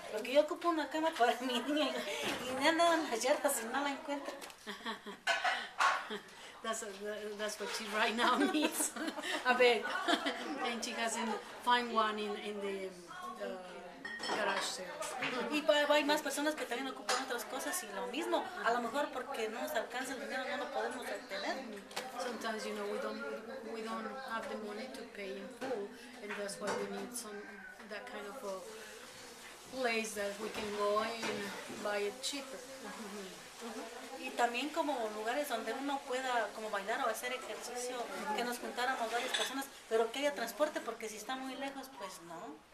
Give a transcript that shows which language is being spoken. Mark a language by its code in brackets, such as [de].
[es] Porque yo ocupo una cama para mi niña y me ando en las yardas y no la encuentro. [en] That's what she right now needs, a bed, and she hasn't find one in the garage sales. [es] Y hay más personas que también ocupan otras cosas y lo mismo. A lo mejor porque no nos alcanza el dinero no lo podemos obtener. [en] Sometimes, you know, we don't have the money to pay in full, and that's why we need that kind of a place that we can go and buy it cheaper. [es] Y también como lugares donde uno pueda como bailar o hacer ejercicio, que nos juntáramos varias personas, pero que haya transporte, porque si está muy lejos, pues no.